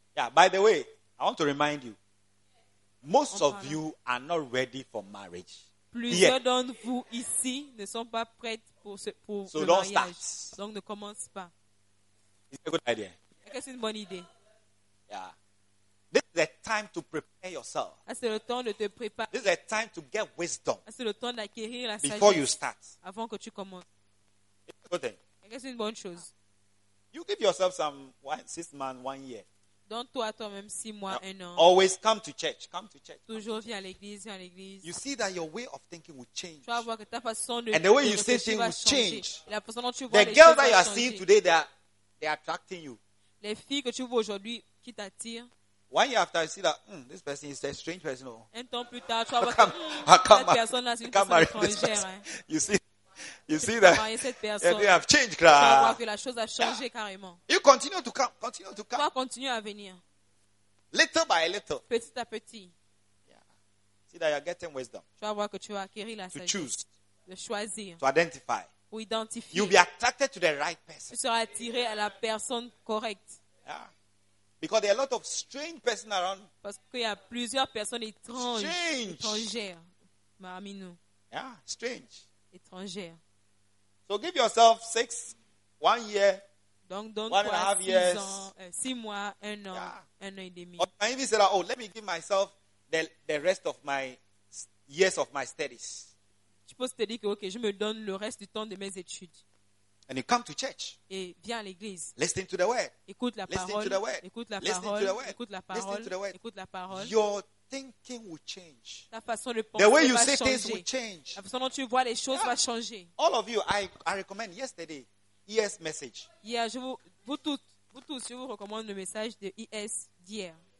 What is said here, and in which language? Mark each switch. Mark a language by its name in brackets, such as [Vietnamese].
[English] Yeah, by the way, I want to remind you. Most of you are not ready for marriage. [French] Plusieurs d'entre vous ici ne sont pas prêtes pour [English] so [French] le mariage. Donc ne commence pas. [English] It's a good idea. [French] Est-ce que c'est une bonne idée? [English] Yeah. This is the time to prepare yourself. [French] C'est le temps de te préparer. [English] This is the time to get wisdom. [French] C'est le temps d'acquérir la sagesse. [English] Before you start. [French] Avant que tu commences. [English] It's a good thing. [French] Est-ce que c'est une bonne chose? [English] You give yourself some 6 months, 1 year. [French] Donne-toi toi-même 6 mois, now, 1 an. [English] Always come to church. Come to church. [French] Toujours viens à l'église, viens à l'église. [English] You see that your way of thinking will change. [French] Tu vas voir que ta façon de [English] and the way you say things will change. [French] La façon dont tu vois [English] the [French] les [English] girls that you are seeing today, they are attracting you. [French] Les filles que tu vois aujourd'hui qui t'attirent. [English] 1 year after, you see that this person is a strange person. [French] Un temps plus tard, tu vas voir que cette personne là, c'est une personne étrangère. [English] You see that [French] cette [English] they have changed, class. [French] Tu vas voir que la chose a changé carrément. [English] You continue to come, continue to come. [French] Tu vas continuer à venir. [English] Little by little. [French] Petit à petit. [English] Yeah. See that you are getting wisdom. [French] Tu vas voir que tu vas acquérir la sagesse. [English] To choose. [French] De choisir. [English] To identify. [French] Ou identifier. [English] You'll be attracted to the right person. [French] Tu seras attiré à la personne correcte. Yeah. [English] Because there are a lot of strange persons around. [French] Parce qu'il y a plusieurs personnes étranges. [English] Strange. [French] Étrangères. Marminou. [English] Yeah, strange. [French] Étrangère. [English] So give yourself 1 year. [French] Donc donne [English] 1.5 years. [French] 6 mois, 1 an, yeah. 1 an et demi. [English] Or maybe say that, let me give myself the rest of my years of my studies. [French] Tu peux te dire que ok, je me donne le reste du temps de mes études. [English] And you come to church. [French] Et viens à l'église. [English] Listen to the word. [French] Écoute la parole. [English] Listen to the word. [French] Écoute la [English] listen [French] parole. [English] To the word. [French] Écoute la parole. [English] Listen to the word. [French] Écoute la parole. [English] Your thinking will change. [French] Ta façon de penser va changer. [English] The way you say things will change. [French] La façon dont tu vois les choses va changer. [English] All of you, I recommend yesterday, ES message. [French] Yeah, vous tous, je vous recommande le message de ES d'hier.